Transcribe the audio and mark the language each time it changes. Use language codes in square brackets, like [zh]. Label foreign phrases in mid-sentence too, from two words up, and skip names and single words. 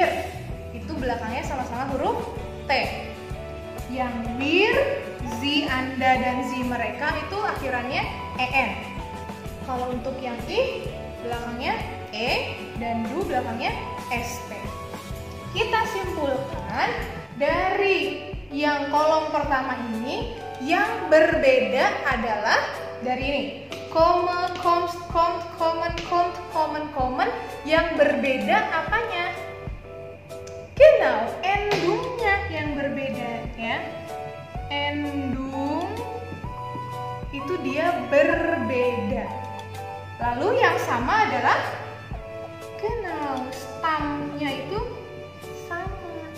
[id] Itu belakangnya sama-sama huruf T. Yang WIR, Z Anda dan Z mereka itu akhirannya EN. Kalau untuk yang I, belakangnya E dan DU belakangnya ST. Kita simpulkan dari yang kolom pertama ini yang berbeda adalah dari ini. [de] Komme, komst, kommt, kommen, kommt, kommen, kommen. [id] Yang berbeda apanya? Genau, endungnya yang berbeda ya. Endung itu dia berbeda. Lalu yang sama adalah genau, stamnya itu sama.